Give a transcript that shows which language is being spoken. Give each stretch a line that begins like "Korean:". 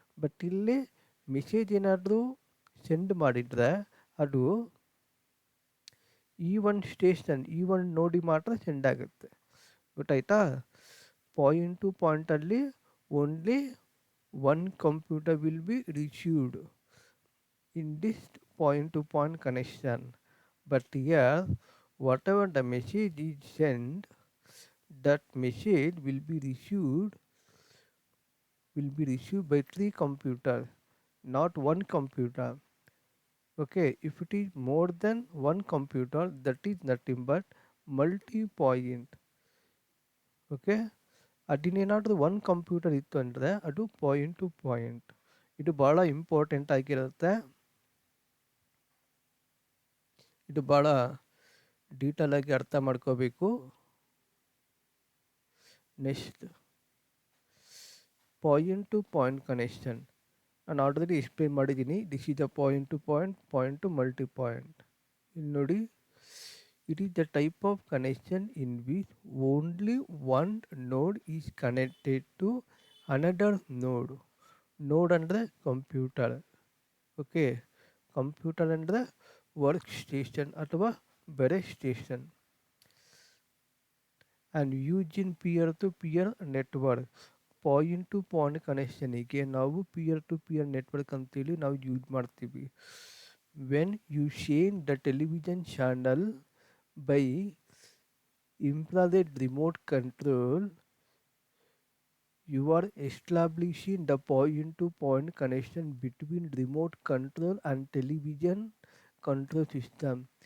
Kannada: But ಇಲ್ಲಿ message ಏನಾದರೂ send ಮಾಡಿದರೆ ಅದು ಈ ಒಂದು ಸ್ಟೇಷನ್, ಈ ಒಂದು ನೋಡಿ ಮಾತ್ರ ಸೆಂಡ್ ಆಗುತ್ತೆ. ಗೊತ್ತಾಯ್ತಾ?
English: Point to ಪಾಯಿಂಟಲ್ಲಿ only one computer will be received in this point to point connection. But here whatever the message is sent, that message will be received by three computers, not one computer. Okay, if it is more than one computer, that is nothing but multi point.
Kannada: Okay, ಅದಿನ್ನೇನಾದರೂ ಒಂದು computer ಇತ್ತು ಅಂದರೆ ಅದು point to point. ಇದು ಭಾಳ important ಆಗಿರುತ್ತೆ. ಇದು ಭಾಳ detail ಆಗಿ ಅರ್ಥ ಮಾಡ್ಕೋಬೇಕು. Next, point to point connection ನಾನು ಆಲ್ರೆಡಿ ಎಕ್ಸ್ಪ್ಲೇನ್ ಮಾಡಿದ್ದೀನಿ.
English: This is the point to point, point to multi point.
Kannada: ಇಲ್ಲಿ ನೋಡಿ,
English: It is the type of connection in which only one node is connected to another node.
Kannada: ನೋಡ್ ಅಂದರೆ computer. Okay, computer ಅಂದರೆ work station ಅಥವಾ ಬೇರೆ station.
English: And use in peer to peer network.
Kannada: Point to point ಕನೆಕ್ಷನಿಗೆ ನಾವು ಪಿಯರ್ ಟು ಪಿಯರ್ ನೆಟ್ವರ್ಕ್ ಅಂತೇಳಿ ನಾವು ಯೂಸ್ ಮಾಡ್ತೀವಿ.
English: When you share the television channel by infrared remote control, you are establishing the point-to-point connection between remote control and television control system.